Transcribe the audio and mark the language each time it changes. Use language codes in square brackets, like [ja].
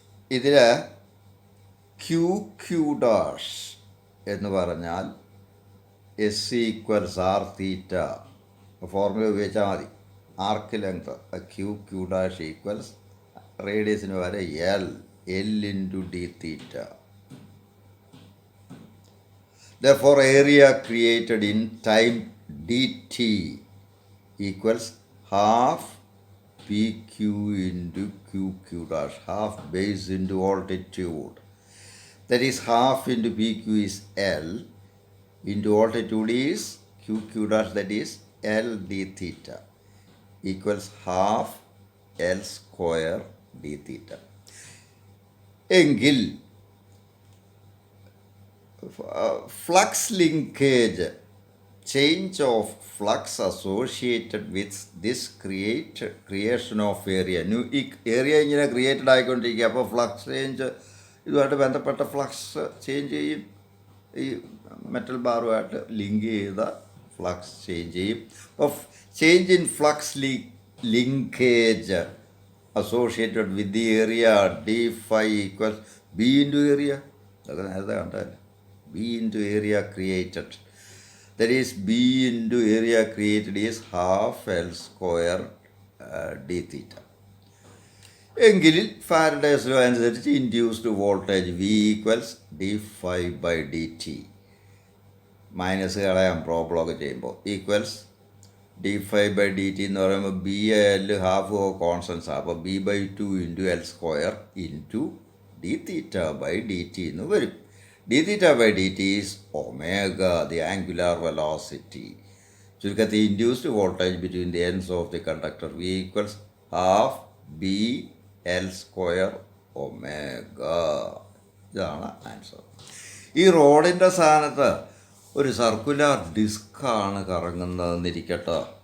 [ml] ഇതിൽ Q Q dash എന്ന് പറഞ്ഞാൽ എസ് ഈക്വൽസ് ആർ തീറ്റ ഫോർമുല ഉപയോഗിച്ചാൽ മതി. Arc length Q Q dash equals റേഡിയസിന് വരെ L into D theta. [en] Therefore, area created in time dt equals half pq into qq dash, half base into altitude. That is half into pq is L into altitude is qq dash, that is L d theta equals half L square d theta. [ml] എങ്കിൽ [en] flux linkage, change of flux associated with this creation of area. [ml] New ഈ area ഇങ്ങനെ created ആയിക്കൊണ്ടിരിക്കുക. അപ്പോൾ flux change ഇതുമായിട്ട് ബന്ധപ്പെട്ട flux change ചെയ്യും. ഈ metal ബാറുമായിട്ട് link ചെയ്ത flux change ചെയ്യും. അപ്പോൾ [en] Change in flux linkage associated with the area d phi equals b into area. [ml] അതൊക്കെ നേരത്തെ കണ്ടല്ലേ. [en] b into area created, that is b into area created is half L square d theta. [ml] എങ്കിൽ Faraday's law അനുസരിച്ച് induced voltage v equals d phi by dt, minus കളയാം പ്രോബ്ലമൊക്കെ ചെയ്യുമ്പോൾ, equals d phi by dt എന്ന് പറയുമ്പോൾ B L half constants ആണ്. അപ്പോൾ b by 2 into L square into d theta by dt എന്ന് വരും. [en] d theta by dt is omega, the angular velocity. [ml] ചുരുക്കത്തിൽ [en] Induced voltage between the ends of the conductor v equals half B L square omega. [ml] ഇതാണ് answer. ഈ റോഡിൻ്റെ സ്ഥാനത്ത് ഒരു circular ഡിസ്ക്കാണ് കറങ്ങുന്നതെന്നിരിക്കട്ടെ.